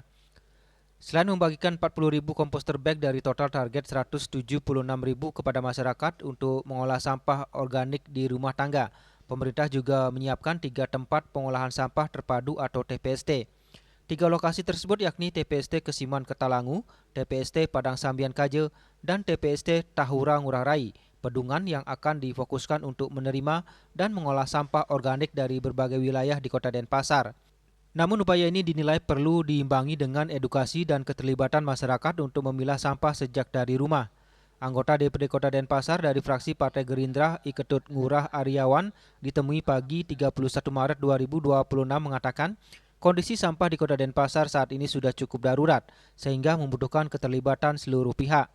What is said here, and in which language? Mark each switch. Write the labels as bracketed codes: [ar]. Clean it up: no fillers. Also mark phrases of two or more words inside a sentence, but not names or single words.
[id] Selain membagikan 40.000 komposter bag dari total target 176.000 kepada masyarakat untuk mengolah sampah organik di rumah tangga, pemerintah juga menyiapkan 3 tempat pengolahan sampah terpadu atau TPST. 3 lokasi tersebut yakni TPST Kesiman Ketalangu, TPST Padang Sambian Kaje, dan TPST Tahura Ngurah Rai, Pedungan yang akan difokuskan untuk menerima dan mengolah sampah organik dari berbagai wilayah di Kota Denpasar. Namun upaya ini dinilai perlu diimbangi dengan edukasi dan keterlibatan masyarakat untuk memilah sampah sejak dari rumah. Anggota DPD Kota Denpasar dari fraksi Partai Gerindra Iketut Ngurah Aryawan ditemui pagi 31 Maret 2026 mengatakan kondisi sampah di Kota Denpasar saat ini sudah cukup darurat sehingga membutuhkan keterlibatan seluruh pihak.